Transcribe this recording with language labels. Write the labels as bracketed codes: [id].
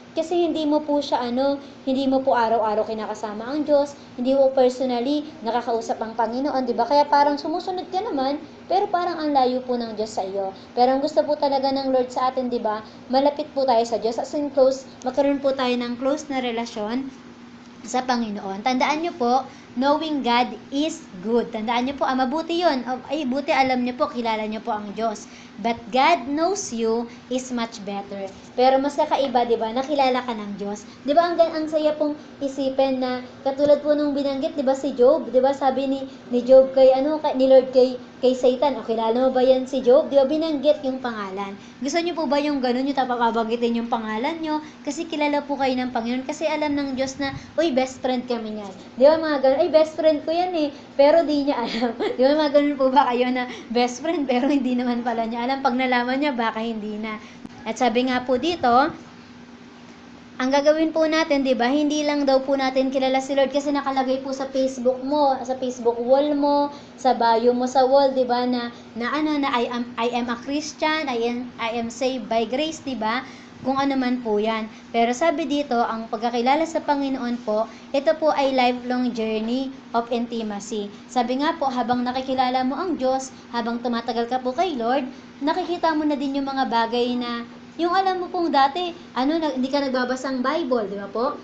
[tl] Kasi hindi mo po siya hindi mo po araw-araw kinakasama ang Diyos, hindi mo personally nakakausap ang Panginoon, 'di ba? Kaya parang sumusunod ka naman, pero parang ang layo po ng Diyos sa iyo. Pero ang gusto po talaga ng Lord sa atin, 'di ba? Malapit po tayo sa Diyos, as in close, magkaroon po tayo ng close na relasyon sa Panginoon. [en] Tandaan nyo po, knowing God is good. [tl] Tandaan nyo po, mabuti yun. Ay, buti alam nyo po, kilala nyo po ang Diyos. [en] But God knows you is much better. [tl] Pero mas kakaiba, di ba, nakilala ka ng Diyos. Di ba, ang saya pong isipin na, katulad po nung binanggit, di ba, si Job, di ba, sabi ni Job ni Lord kay Satan, o kilala mo ba yan si Job? Di ba, binanggit yung pangalan. Gusto nyo po ba yung ganun, yung tapapabanggitin yung pangalan nyo? Kasi kilala po kayo ng Panginoon, kasi alam ng Diyos na, uy, best friend kami niyan. Di ba, mga ganun, ay, best friend ko yan eh, pero di niya alam. Di ba, mga ganun po ba kayo na best friend, pero hindi naman pala niya alam. Pag nalaman niya, baka hindi na. At sabi nga po dito, ang gagawin po natin, 'di ba? Hindi lang daw po natin kilala si Lord kasi nakalagay po sa Facebook mo, sa Facebook wall mo, sa bio mo sa wall, 'di ba? [en] Na I am a Christian, I am saved by grace, 'di ba? [tl] Kung ano man po 'yan. Pero sabi dito, ang pagkakilala sa Panginoon po, ito po ay lifelong journey of intimacy. Sabi nga po, habang nakikilala mo ang Diyos, habang tumatagal ka po kay Lord, nakikita mo na din yung mga bagay na yung alam mo pong dati, hindi ka nagbabasa ng Bible, di ba po?